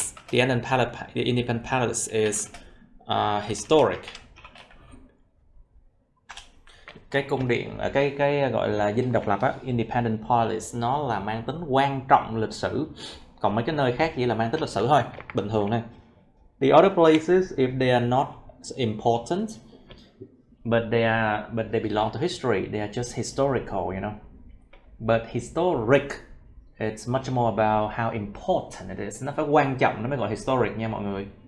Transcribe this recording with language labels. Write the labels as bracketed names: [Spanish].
[English] The Independence Palace is historic. [Vietnamese] Cái cung điện, cái gọi là dinh độc lập á, Independence Palace, nó là mang tính quan trọng lịch sử. Còn mấy cái nơi khác chỉ là mang tính lịch sử thôi, bình thường thôi. [English] The other places, if they are not important, but they belong to history, they are just historical, you know. But historic, it's much more about how important it is. [Vietnamese] Nó phải quan trọng nó mới gọi historic nha mọi người.